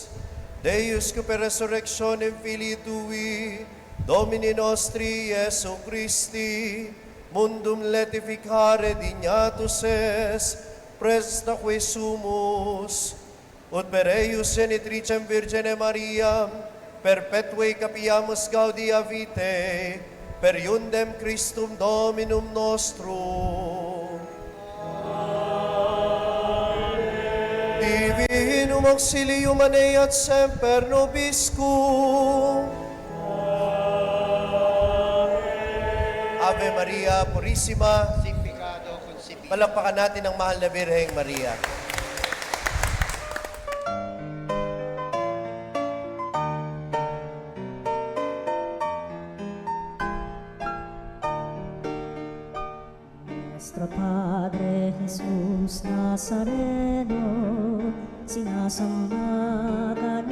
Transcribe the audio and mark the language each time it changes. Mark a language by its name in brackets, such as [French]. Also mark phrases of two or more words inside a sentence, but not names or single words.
[Latin] Deus que per resurrectionem Filii Tui, Domini nostri Iesu Christi, mundum letificare dignatus es, presta que sumus, ut per eius genitricem Virgine Mariam, perpetue capiamus gaudia vitae, per iundem Christum Dominum nostrum. Divinum auxilium aneat semper nobiscum. Ave Maria Purissima, [Filipino] palakpakan natin ang mahal na Birheng Maria. Nuestro Padre Jesús Nazareno, sinasamba ka